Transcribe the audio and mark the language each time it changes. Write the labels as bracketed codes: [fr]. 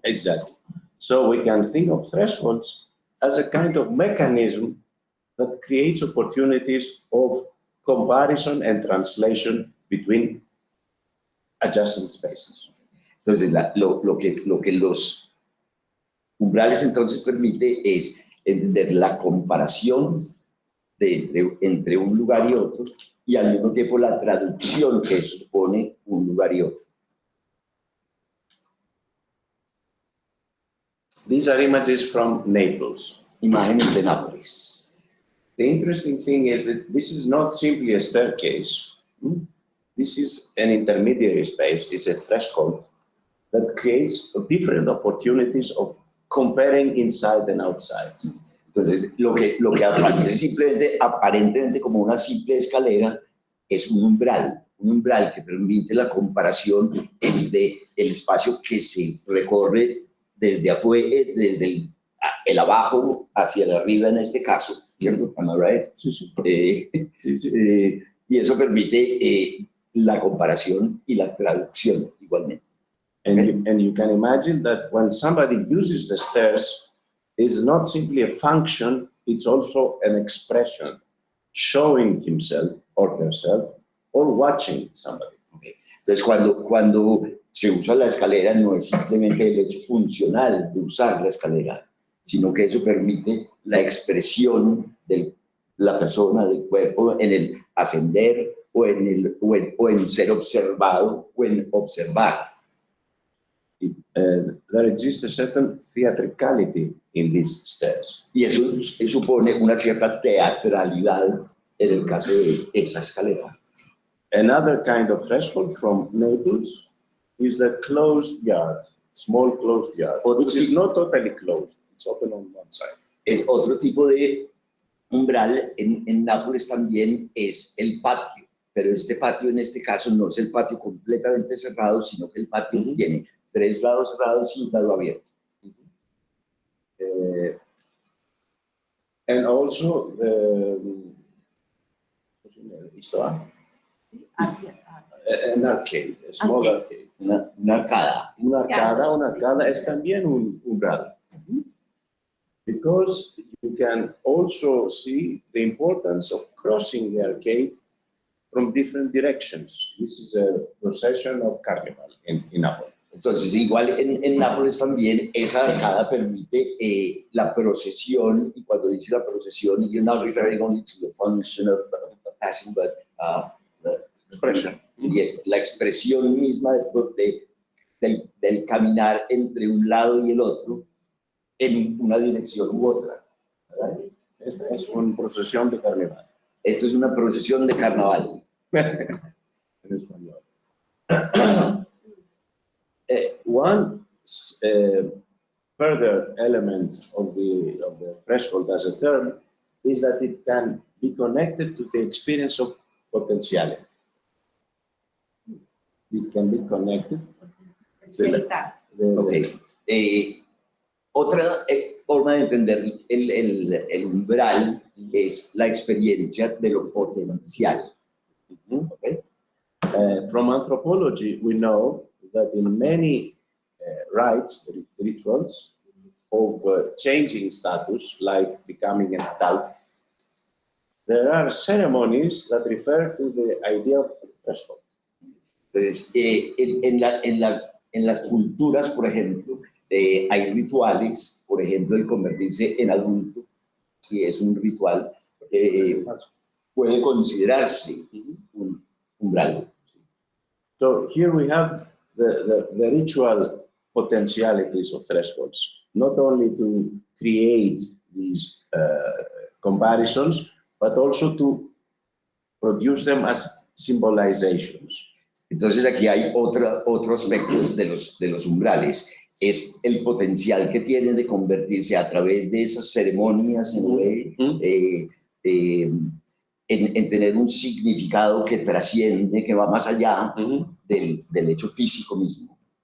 [en] Exactly. So we can think of thresholds as a kind of mechanism that creates opportunities of comparison and translation between adjacent spaces. [es] Entonces, lo que los umbrales entonces permite es entender la comparación entre un lugar y otro, y al mismo tiempo la traducción que supone un lugar y otro. [en] These are images from Naples. [es] Imágenes de Nápoles. [en] The interesting thing is that this is not simply a staircase. This is an intermediary space. It's a threshold that creates different opportunities of comparing inside and outside. [es] Entonces, lo que aparece simplemente, aparentemente como una simple escalera, es un umbral que permite la comparación entre el espacio que se recorre desde afuera, desde el abajo hacia el arriba en este caso, ¿cierto? [en] Am I right? [es] Sí, sí. Y eso permite la comparación y la traducción igualmente. [en] And you can imagine that when somebody uses the stairs, it's not simply a function, it's also an expression, showing himself or herself or watching somebody. Okay. [es] Entonces, cuando se usa la escalera, no es simplemente el hecho funcional de usar la escalera, sino que eso permite la expresión de la persona, del cuerpo, en el ascender o en ser observado o en observar. [en] There exists a certain theatricality in these stairs. [es] Y eso supone una cierta teatralidad en el caso de esa escalera. [en] Another kind of threshold from Naples is the closed yard, small closed yard, which is not totally closed. It's open on one side. [es] Es otro tipo de umbral en Nápoles también es el patio, pero este patio en este caso no es el patio completamente cerrado, sino que el patio tiene 3 lados cerrados y un lado abierto. [en] And also an arcade, a small arcade. [es] Una arcada. Una arcada es también un umbral. [en] Because you can also see the importance of crossing the arcade from different directions. This is a procession of carnival in Napoli. [es] Entonces, igual en Nápoles también esa arcada permite la procesión, y cuando dice la procesión, [en] you're not referring only to the function of passing, but the Expression. [es] la expresión misma del caminar entre un lado y el otro en una dirección u otra. ¿Verdad? Esta es una procesión de carnaval. Esto es una procesión de carnaval. En español. [en] One further element of the threshold as a term is that it can be connected to the experience of potentiality. It can be connected. Okay. [es] Otra forma de entender el umbral es la experiencia de lo potencial. [en] Okay? From anthropology, we know that in many rites, rituals of changing status, like becoming an adult, there are ceremonies that refer to the idea of threshold. [es] Entonces, en las culturas, por ejemplo, hay rituales, por ejemplo, el convertirse en adulto, que es un ritual, puede considerarse un umbral. [en] So here we have the ritual potentialities of thresholds, not only to create these comparisons, but also to produce them as symbolizations. [es] Entonces aquí hay otro aspecto de los umbrales, es el potencial que tienen de convertirse a través de esas ceremonias en tener un significado que trasciende, que va más allá del hecho físico mismo.